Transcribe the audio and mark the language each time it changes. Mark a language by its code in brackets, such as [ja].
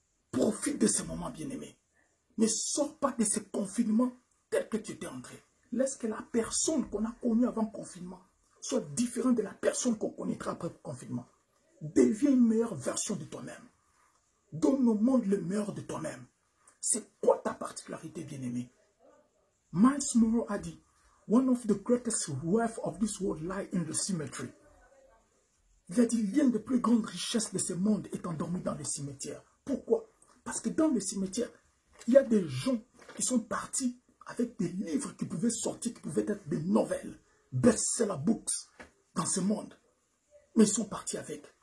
[fr] Profite de ces moments, bien-aimés. Ne sors pas de ce confinement tel que tu étais entré. Laisse que la personne qu'on a connue avant le confinement soit différente de la personne qu'on connaîtra après le confinement. Deviens une meilleure version de toi-même. Donne au monde le meilleur de toi-même. C'est quoi ta particularité, bien-aimé? [en] Miles Monroe [fr] a dit, [en] one of the greatest wealth of this world lie in the cemetery. [fr] Il a dit, l'une des plus grandes richesses de ce monde est endormie dans les cimetières. Pourquoi? Parce que dans les cimetières, il y a des gens qui sont partis avec des livres qui pouvaient sortir, qui pouvaient être des nouvelles, best-seller books dans ce monde. Mais ils sont partis avec.